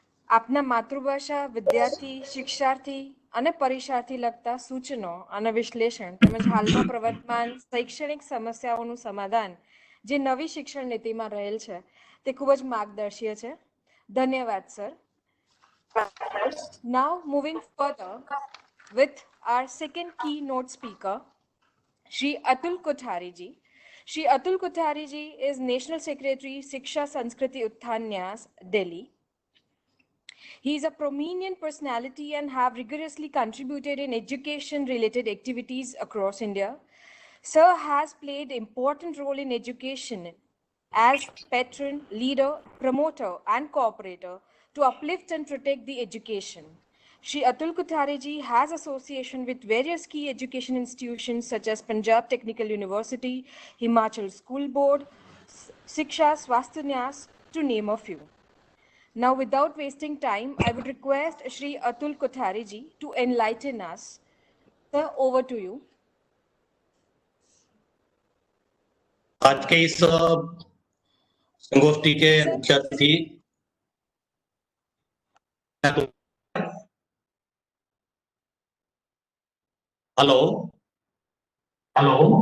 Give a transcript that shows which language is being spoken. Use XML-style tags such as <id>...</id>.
<gu>આપના માતૃભાષા વિદ્યાર્થી, શિક્ષાર્થી અને પરીક્ષાર્થી લગતા સૂચનો અને વિશ્લેષણ તેમજ હાલમાં પ્રવર્તમાન શૈક્ષણિક સમસ્યાઓનું સમાધાન જે નવી શિક્ષણ નીતિમાં રહેલ છે તે ખૂબ જ માર્ગદર્શીય છે. ધન્યવાદ sir.</gu> <en>Now moving further with our second keynote speaker, Shri Atul Kothari ji. Shri Atul Kothari ji is National Secretary, Shiksha Sanskriti Utthan Nyas, Delhi. He is a prominent personality and have rigorously contributed in education-related activities across India. Sir has played important role in education as patron, leader, promoter, and cooperator to uplift and protect the education. Shri Atul Kothari ji has association with various key education institutions such as Punjab Technical University, Himachal School Board, Shiksha Swasthya Nyas, to name a few. Now, without wasting time, I would request Shri Atul Kothari ji to enlighten us. Sir, over to you.</en> <hi>आज के इस संगोष्ठी के मुख्य अतिथि hello hello</hi>